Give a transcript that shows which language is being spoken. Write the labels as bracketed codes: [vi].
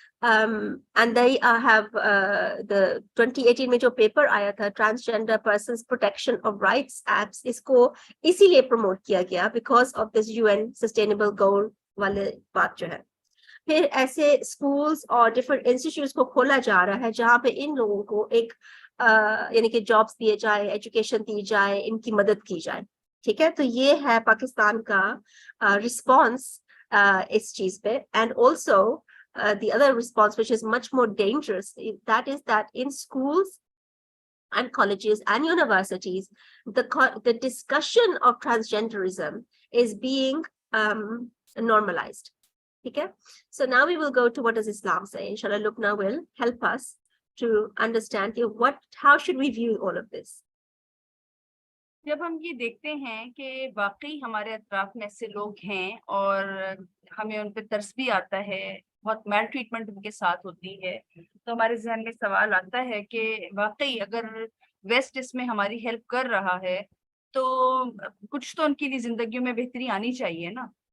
[en] and they have the [hi] 2018 में जो paper आया था transgender persons protection of rights act, इसको इसीलिए प्रमोट किया गया because of this UN sustainable गोल वाले बात जो है. फिर ऐसे स्कूल्स और डिफरेंट इंस्टीट्यूट्स को खोला जा रहा है जहाँ पे इन लोगों को एक यानी कि जॉब्स दिए जाए, एजुकेशन दी जाए, इनकी मदद की जाए, ठीक है? तो ये है पाकिस्तान का रिस्पॉन्स इस चीज पे. [en] And also the other response, which is much more dangerous, that is that in schools and colleges and universities, the discussion of transgenderism is being normalized. Okay, so now we will go to what does Islam say. Inshallah, Lubna will help us to understand how should we view all of this. [hi] जब हम ये देखते हैं कि वाकई हमारे अतराफ में ऐसे लोग हैं और हमें उन पे तरस भी आता है, बहुत मैल ट्रीटमेंट उनके साथ होती है, तो हमारे जहन में सवाल आता है कि वाकई अगर वेस्ट इसमें हमारी हेल्प कर रहा है तो कुछ तो उनकी लिए जिंदगी में बेहतरी आनी चाहिए ना.